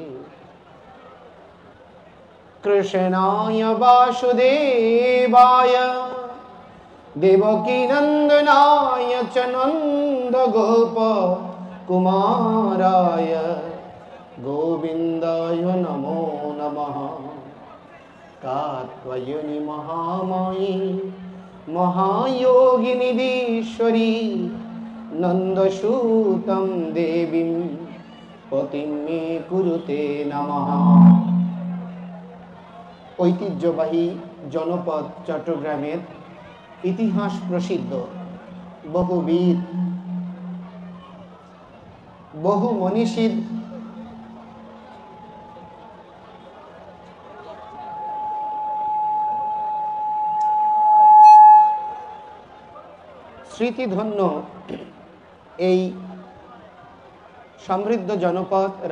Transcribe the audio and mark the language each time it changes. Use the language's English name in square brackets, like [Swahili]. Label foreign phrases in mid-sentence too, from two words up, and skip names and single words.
[Sanskrit] कृष्णाय वासुदेवाय देवकी नंदनाय च नंद गोप कुमाराय गोविंदाय नमो नमः कात्यायनी महामायी महायोगिनीश्वरी नंदसूतं देवीं पतिं मे कुरुते नमः। [Bangla] ঐতিহ্যবাহী জনপদ চট্টগ্রামের ইতিহাস প্রসিদ্ধ বহু বীর বহু মনীষীর স্মৃতিধন্য এই সমৃদ্ধ জনপদ